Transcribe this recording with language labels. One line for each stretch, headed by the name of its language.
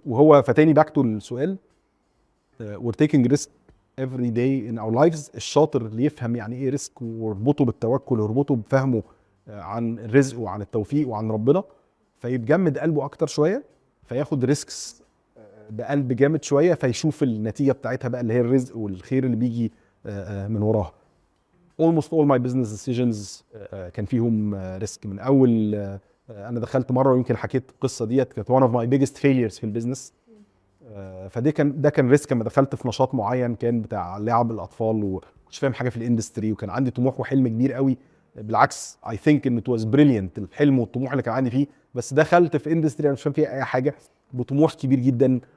Arabic: وهو فتاني
English: back to
Arabic: السؤال
English: we're taking risk every day in our lives.
Arabic: الشاطر اللي يفهم يعني ايه ريسك ويربطه بالتوكل ويربطه بفهمه عن الرزق وعن التوفيق وعن ربنا، فيتجمد قلبه اكتر شويه، فياخد ريسكس بقلب جامد شويه، فيشوف النتيجه بتاعتها بقى اللي هي الرزق والخير اللي بيجي من وراها.
English: almost all my business decisions
Arabic: كان فيهم ريسك. من اول انا دخلت مره ويمكن حكيت القصه ديت، كانت
English: one of my biggest failures
Arabic: في البيزنس. فده كان ريسك لما دخلت في نشاط معين كان بتاع لعب الاطفال، ومش فاهم حاجه في الاندستري، وكان عندي طموح وحلم كبير قوي. بالعكس
English: I think
Arabic: ان
English: it was brilliant
Arabic: الحلم والطموح اللي كان عندي فيه، بس دخلت في اندستري انا مش فاهم فيها اي حاجه بطموح كبير جدا.